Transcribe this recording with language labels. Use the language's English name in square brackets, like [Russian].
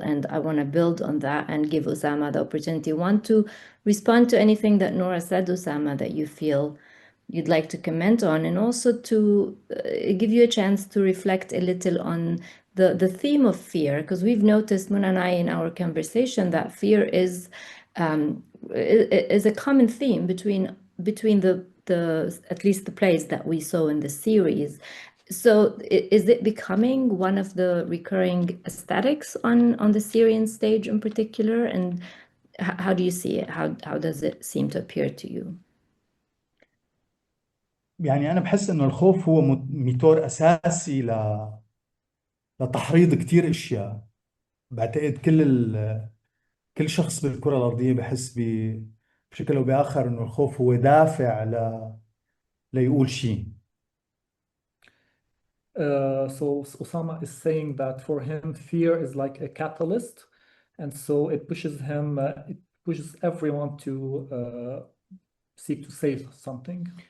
[English] And I want to build on that and give Ossama the opportunity, one, to respond to anything that Noura said, Ossama, that you feel you'd like to comment on, and also to give you a chance to reflect a little on the theme of fear, because we've noticed, Mona and I, in our conversation, that fear is a common theme between the at least the plays that we saw in the series. So is it becoming one of the recurring aesthetics on the Syrian stage in particular? And how do you see it? How does it seem to appear to you? [Arabic] يعني أنا بحس إنه الخوف هو موتور أساسي لتحريض كتير أشياء. بعتقد كل شخص بالكرة الأرضية بحس بشكل أو بآخر إنه الخوف هو دافع ليقول شيء. [English] So Ossama is saying that for him, fear is like a catalyst, and so it pushes everyone to seek to save something.